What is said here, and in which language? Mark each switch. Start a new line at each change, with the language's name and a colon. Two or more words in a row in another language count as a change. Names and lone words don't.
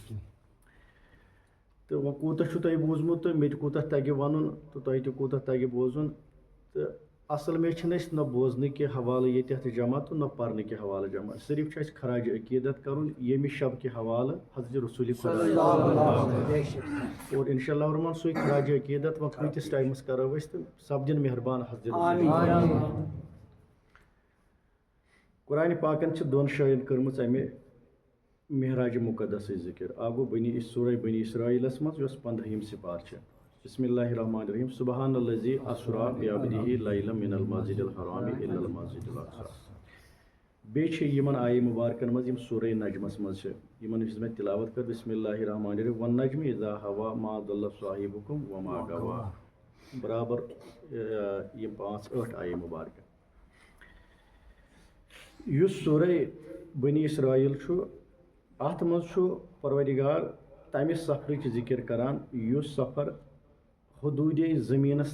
Kashmiri: تہٕ وۄنۍ کوٗتاہ چھُ تۄہہِ بوٗزمُت تہٕ مےٚ تہِ کوٗتاہ تَگہِ وَنُن تہٕ تۄہہِ تہِ کوٗتاہ تَگہِ بوزُن تہٕ اَصٕل میں چھِنہٕ أسۍ نہ بوزنہٕ کہِ حوالہٕ ییٚتٮ۪تھ جمع تہٕ نہ پَرنہٕ کہِ حوالہٕ جمع صرف چھُ اَسہِ خراجِ عقیٖدت کَرُن ییٚمہِ شب کہِ حوالہٕ حضرت رسوٗلِ خۄدا اور
Arabic: اِنشاء اللہ الرحمان
Kashmiri: سُے خراجِ عقیٖدت وۄنۍ کۭتِس ٹایمَس کَرو أسۍ تہٕ سپدِن مہربان حضرت قرآنِ پاکَن چھِ دۄن جایَن کٔرمٕژ اَمہِ معراجِ مُقدسٕچ ذِکِر اکھ گوٚو سورہ بنی اسرائیلَس منٛز یۄس 15ہِم سپار چھِ
Arabic: بسم اللہ الرحمٰن الرحیم سبحان الذی اسریٰ بعبدہ لیلا من المسجد الحرام الی المسجد الاقصیٰ
Kashmiri: بیٚیہِ چھِ یِمن آیے مُبارکن منٛز یِم سورہ نجمَس منٛز چھِ یِمن یُس مےٚ تِلاوت کٔر
Arabic: بسم اللہ الرحمٰن الرحیم والنجم اذا ہوا ما ضل صاحبکم وما غوا
Kashmiri: برابر یِم 5-8 آیے مُبارکہٕ یُس سورہ بنی اسرائیل چھُ اَتھ منٛز چھُ پروردگار تَمہِ سفرٕچ ذِکِر کران یُس سفر حدوٗدے زٔمیٖنَس